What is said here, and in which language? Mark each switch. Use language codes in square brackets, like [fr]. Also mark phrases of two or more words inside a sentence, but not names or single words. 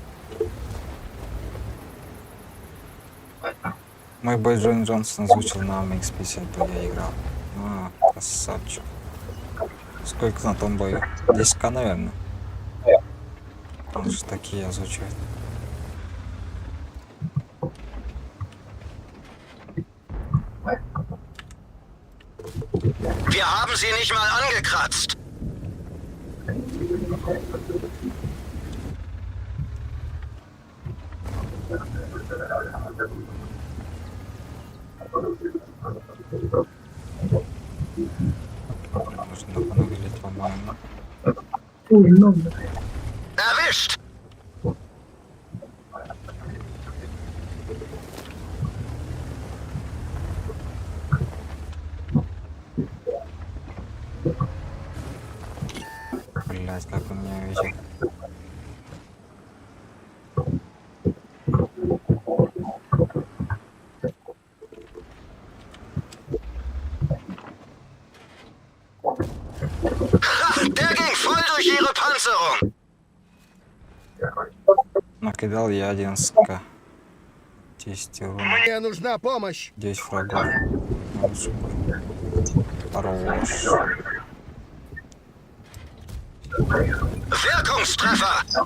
[ru] Мой бой Джон Джонсон озвучил на MX-52, я играл. Красавчик. Сколько на том бою? 10к, наверное. Он же такие озвучивает. [de] Wir haben sie nicht mal angekratzt. [ru] Нужно понагреть, по-моему. Ой, ну, [de] Erwischt! [ru] Блять, как он меня видел. [de] Ha, der ging voll durch ihre Panzerung. [ru] Накидал я 11к. 10 урона. Мне нужна помощь. 10 врагов. Лучше бы. Хорош. [de] Wirkungstreffer!